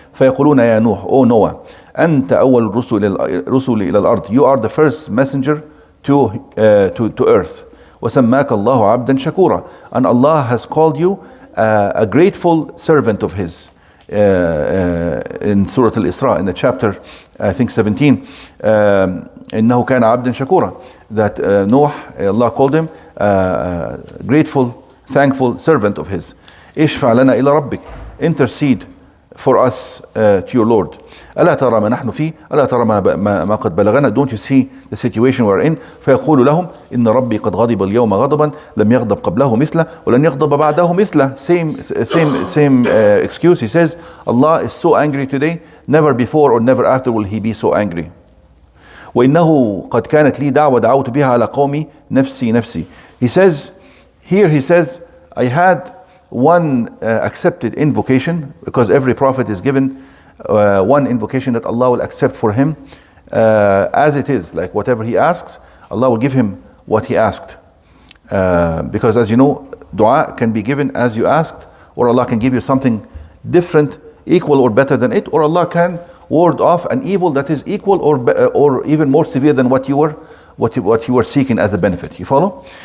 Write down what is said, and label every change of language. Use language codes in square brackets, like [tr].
[ar] فيقولون يا نوح, [en] O Noah, [ar] أنت أول الرسل إلى الأرض. [en] You are the first messenger to earth. [ar] وسماك الله عبدا شكورا. [en] And Allah has called you a grateful servant of His. In Surah Al-Isra, in the chapter, I think 17, [ar] إنه كان عبدا شكورا. [en] That Noah, Allah called him grateful, thankful servant of His. [ar] اشفع لنا إلى ربك. [en] Intercede for us to your Lord. [ar] ألا ترى ما نحن فيه. ألا ترى ما قد بلغنا. [en] Don't you see the situation we're in. [ar] فيقول لهم إن ربي قد غضب اليوم غضبا لم يغضب قبله مثله ولن يغضب بعده مثله. [en] Same excuse. He says, Allah is so angry today, never before or never after will He be so angry. [ar] وإنه قد كانت لي دعوة دعوت بها على قومي نفسي نفسي. [en] He says, here he says, I had one accepted invocation, because every prophet is given one invocation that Allah will accept for him as it is, like whatever he asks, Allah will give him what he asked. Because as you know, dua can be given as you asked, or Allah can give you something different, equal or better than it, or Allah can ward off an evil that is equal or even more severe than what you were seeking as a benefit. You follow?